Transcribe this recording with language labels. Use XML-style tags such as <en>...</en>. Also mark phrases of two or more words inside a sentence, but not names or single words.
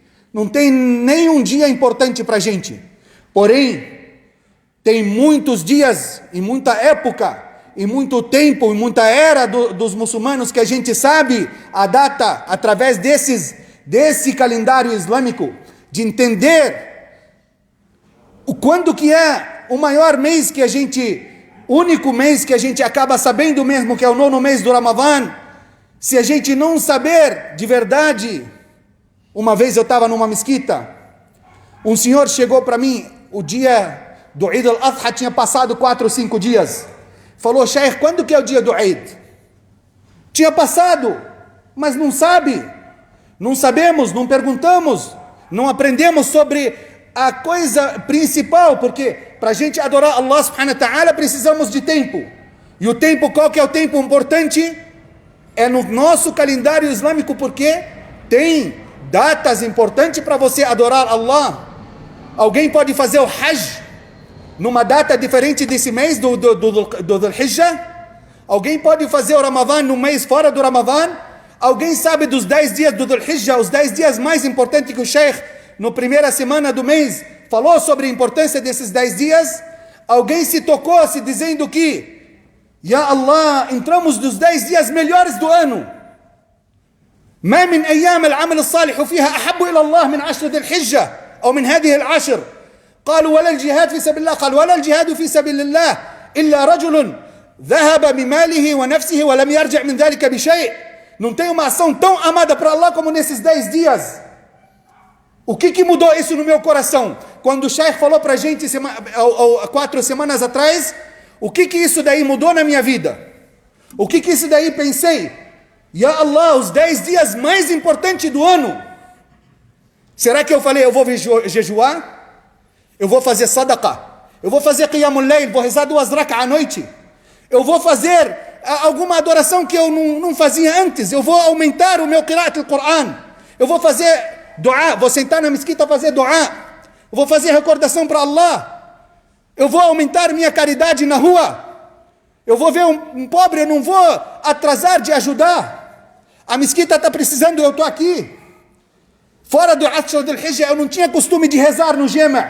<pt>Não tem nenhum dia importante para a gente. Porém, tem muitos dias e muita época e muito tempo e muita era dos muçulmanos que a gente sabe a data através desse calendário islâmico, de entender quando que é o maior mês que a gente, único mês que a gente acaba sabendo mesmo, que é o 9º mês do Ramadã. Se a gente não saber de verdade, uma vez eu estava numa mesquita, um senhor chegou para mim, o dia do Eid al-Adha tinha passado 4 ou 5 dias, falou: Sheikh, quando que é o dia do Eid? Tinha passado, mas não sabe, não sabemos, não perguntamos, não aprendemos sobre a coisa principal, porque para a gente adorar Allah</pt> <ar>سبحانه وتعالى</ar> <pt>precisamos de tempo. E o tempo, qual que é o tempo importante? É no nosso calendário islâmico, porque tem datas importantes para você adorar Allah. Alguém pode fazer o Hajj numa data diferente desse mês do Hijjah? Alguém pode fazer o Ramadã num mês fora do Ramadã? Alguém sabe dos 10 dias do Hijjah, os 10 dias mais importantes que o Sheikh, na primeira semana do mês, falou sobre a importância desses 10 dias? Alguém se tocou se dizendo que,</pt> <ar>يا الله,</ar> <pt>entramos nos 10 dias melhores do ano.</pt> <ar>ما من أيام العمل الصالح فيها أحب إلى الله من 10 ذي الحجة أو من هذه العشر. قالوا ولا الجهاد في سبيل الله. قال ولا الجهاد في سبيل الله إلا رجل ذهب بماله ونفسه ولم يرجع من ذلك بشيء.</ar> <pt>Não tem uma ação tão amada para Allah como nesses 10 dias. O que mudou isso no meu coração? Quando o Sheikh falou para a gente 4 semanas atrás, o que isso daí mudou na minha vida? O que isso daí pensei?</pt> <ar>يا الله,</ar> <pt>os 10 dias mais importantes do ano. Será que eu falei, eu vou jejuar? Eu vou fazer sadaqah? Eu vou fazer</pt> <ar>قيام الليل,</ar> <pt>vou rezar 2 rak'ah à noite? Eu vou fazer alguma adoração que eu não fazia antes? Eu vou aumentar o meu</pt> <ar>قراءة القرآن?</ar> <pt>Eu vou fazer dua, vou sentar na mesquita fazer dua? Eu vou fazer recordação para Allah? Eu vou aumentar minha caridade na rua? Eu vou ver um pobre, eu não vou atrasar de ajudar. A mesquita está precisando, eu estou aqui. Fora do Ashra do Hijjah, eu não tinha costume de rezar no Jama'.</pt>